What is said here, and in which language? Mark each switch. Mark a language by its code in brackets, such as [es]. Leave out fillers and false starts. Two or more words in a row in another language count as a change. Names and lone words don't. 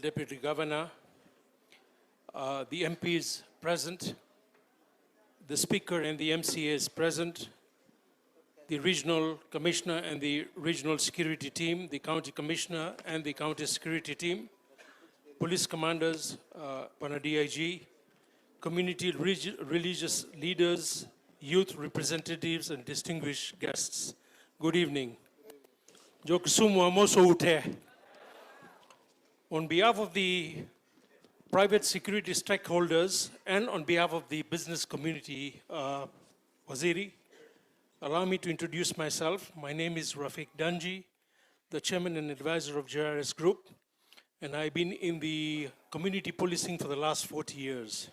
[en] Deputy Governor, the MPs present, the Speaker and the MCAs present, the Regional Commissioner and the Regional Security Team, the County Commissioner and the County Security Team, Police Commanders, Pana DIG, community religious leaders, youth representatives, and distinguished guests. Good evening. [luo] Jo Kisumu amoso ute. [en] On behalf of the private security stakeholders and on behalf of the business community, Waziri, allow me to introduce myself. My name is Rafiq Danji, the chairman and advisor of JRS Group, and I've been in the community policing for the last 40 years.